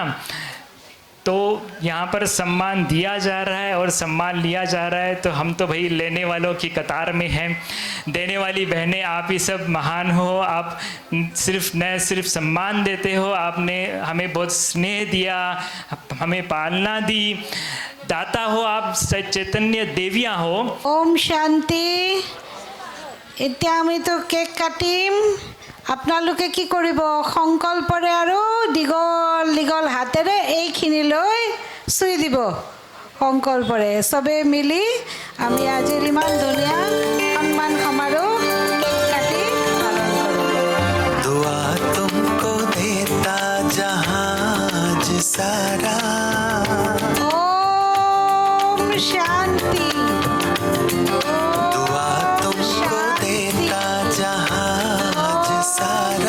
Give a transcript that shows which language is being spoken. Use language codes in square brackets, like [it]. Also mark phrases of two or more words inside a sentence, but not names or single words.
[hi] तो यहाँ पर सम्मान दिया जा रहा है और सम्मान लिया जा रहा है, तो हम तो भाई लेने वालों की कतार में हैं। देने वाली बहनें आप ही सब महान हो। आप न सिर्फ सम्मान देते हो, आपने हमें बहुत स्नेह दिया, हमें पालना दी, दाता हो आप, चैतन्य देवियाँ हो। ओम शांति। [as] এতিয়া আমিতো কেক কাটিম। আপোনালোকে কি কৰিব? সংকল্পৰে আৰু দীঘল দীঘল হাতেৰে এইখিনিলৈ চুই দিব। সংকল্পৰে চবে মিলি আমি আজিৰ ইমান ধুনীয়া সন্মান সমাৰোহ কেক কাটি পালন কৰিম। [hi] दुआ तुमको देता जहाज सारा। ओम शांति। दुआ तुमको देता जहाज सारा।